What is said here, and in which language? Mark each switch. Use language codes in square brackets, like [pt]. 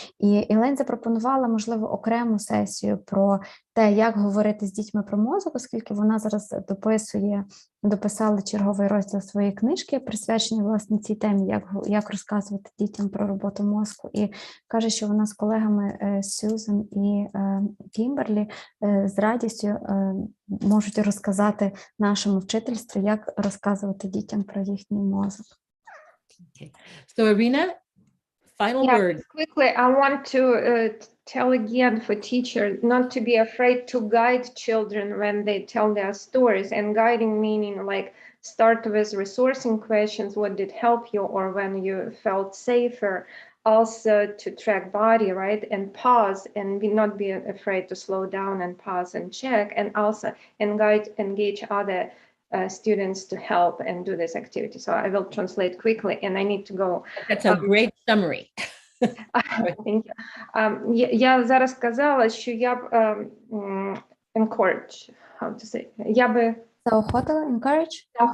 [uk] І Елейн запропонувала, можливо, окрему сесію про те, як говорити з дітьми про мозок, оскільки вона зараз дописала черговий розділ своєї книжки, присвячений, власне, цій темі, як розказувати дітям про роботу мозку. І каже, що вона з колегами Сюзан і Кімберлі з радістю можуть розказати нашому вчительству, як розказувати дітям про їхній мозок. [en] Okay. So Irina, final word. Quickly, I want to tell again for teachers not to be afraid to guide children when they tell their stories, and guiding meaning like start with resourcing questions, what did help you, or when you felt safer, also to track body, right, and pause and not be afraid to slow down and pause and check, and also engage other students to help and do this activity. So I will translate quickly, and I need to go. That's a great summary. Thank you. [uk] Я зараз сказала, що я б [en] encourage, how to say, [uk] я би Заохотила, encourage?